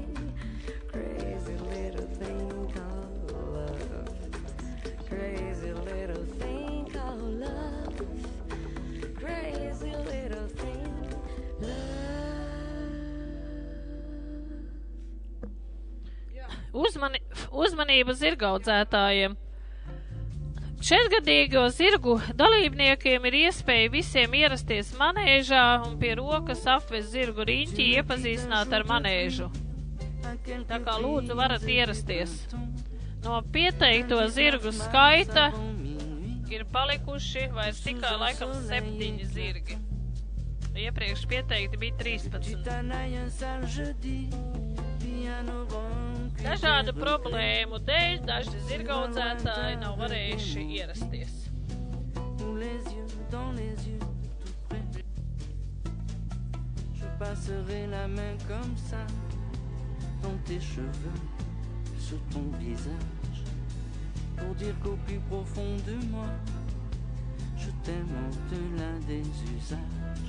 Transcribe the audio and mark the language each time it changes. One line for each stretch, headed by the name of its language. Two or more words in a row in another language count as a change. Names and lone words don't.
English: Crazy little thing called love. Crazy little thing called love. Crazy little thing, love.
Latvian: Uzmanība zirgaudzētājiem. Četrgadīgo zirgu dalībniekiem ir iespēja visiem ierasties manēžā un pie rokas apvest zirgu riņķi iepazīstināt ar manēžu. Tā kā lūdzu varat ierasties. No pieteikto zirgu skaita ir palikuši vairs tikai laikam 7 zirgi. Iepriekš pieteikti bija 13. Dažādu problēmu dēļ daži zirgaudzētāji nav varējuši ierasties.
French: Passerai la main comme ça dans tes cheveux, sur ton visage, pour dire qu'au plus profond de moi, je t'aime au-delà des usages.